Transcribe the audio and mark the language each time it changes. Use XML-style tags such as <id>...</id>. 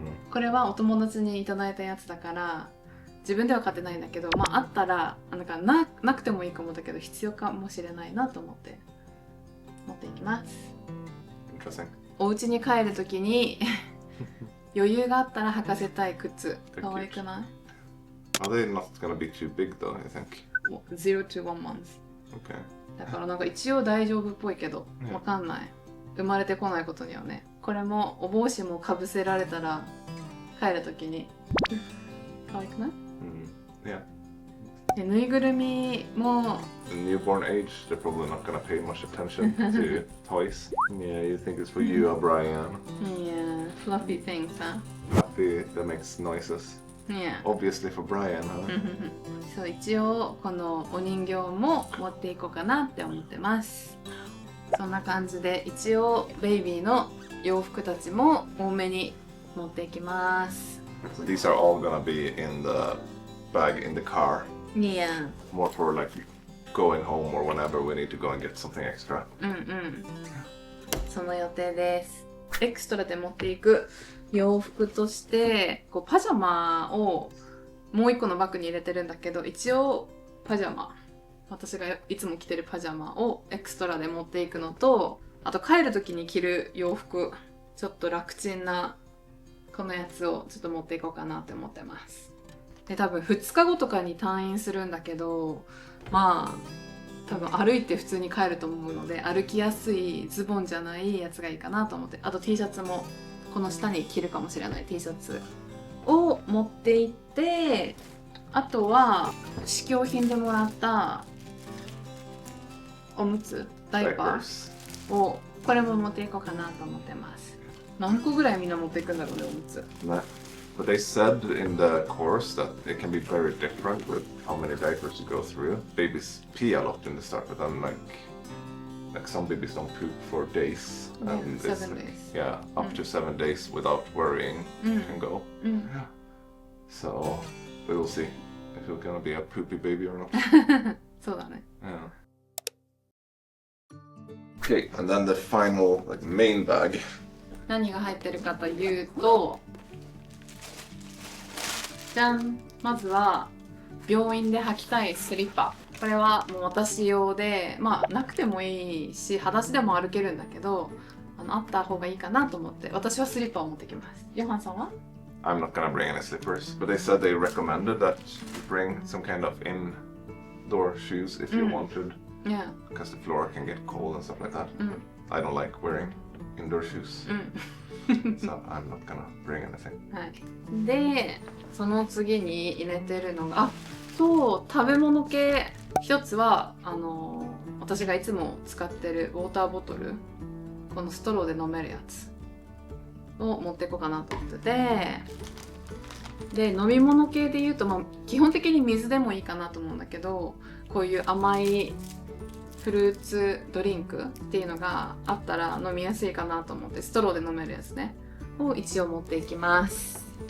<ja>これはお友達にいただいたやつだから自分では買ってないんだけど、まああったらなんか なくてもいいかもだけど必要かもしれないなと思って持っていきます。</ja> <en>Interesting.</en> <ja>お家に帰るときに余裕があったら履かせたい靴。可愛くない？</ja> <en>Are they not gonna be too big though, I think? 0 to 1 month。 Okay.</en> <ja>だからなんか一応大丈夫っぽいけどわかんない。生まれてこないことにはね。これもお帽子もかぶせられたら帰るときに可愛くない？</ja> <en>Yeah.</en> <ja>でぬいぐるみも</ja> <en>The newborn age, they're probably not gonna pay much attention to toys. Yeah, you think it's for you, Brian. Yeah, fluffy things, huh? Fluffy that makes noises. Yeah. Obviously for Brian, huh?</en> <ja>そう一応このお人形も持っていこうかなって思ってます。そんな感じで一応ベイビーの洋服たちも多めに持っていきます。</ja> <en>So these are all gonna be in the bag in the car. Yeah. More for like going home or whenever we need to go and get something extra.</en> <ja>その予定です。エクストラで持っていく洋服としてこうパジャマをもう一個のバッグに入れてるんだけど、一応パジャマ、私がいつも着てるパジャマをエクストラで持っていくのと、あと帰る時に着る洋服、ちょっと楽ちんなこのやつをちょっと持っていこうかなって思ってます。で多分2日後とかに退院するんだけど、まあ多分歩いて普通に帰ると思うので、歩きやすいズボンじゃないやつがいいかなと思って、あと T シャツもこの下に着るかもしれない T シャツを持って行って、あとは試供品でもらったおむつ、ダイパーをこれも持っていこうかなと思ってます。何個ぐらいみんな持っていくんだろうね、おむつ。</ja> <en>But they said in the course that it can be very different with how many diapers you go through. Babies pee a lot in the start, but then like some babies don't poop for days. Yeah, And it's 7 like, days. Yeah, up to 7 days without worrying can go. Yeah. So we will see if it's gonna be a poopy baby or not.</en> <ja>そうだね。</ja> <en>Yeah. Okay, and then the final like main bag.</en> <ja>何が入ってるかというと、じゃん、まずは病院で履きたいスリッパ。これはもう私用で、まあなくてもいいし裸足でも歩けるんだけど、あった方がいいかなと思って私はスリッパを持ってきます。ヨハンさんは？</ja> <en>I'm not gonna bring any slippers, but they said they recommended that you bring some kind of indoor shoes if you wanted, Yeah. because the floor can get cold and stuff like that. I don't like wearing indoor shoes, so I'm not gonna bring anything.</en> <ja>はい。で、その次に入れてるのが、そう食べ物系。一つは私がいつも使ってるウォーターボトル、このストローで飲めるやつを持っていこうかなと思ってて、で飲み物系で言うと、まあ、基本的に水でもいいかなと思うんだけど、こういう甘いフルーツドリンクっていうのがあったら飲みやすいかなと思って、ストローで飲めるやつねを一応持っていきます。</ja>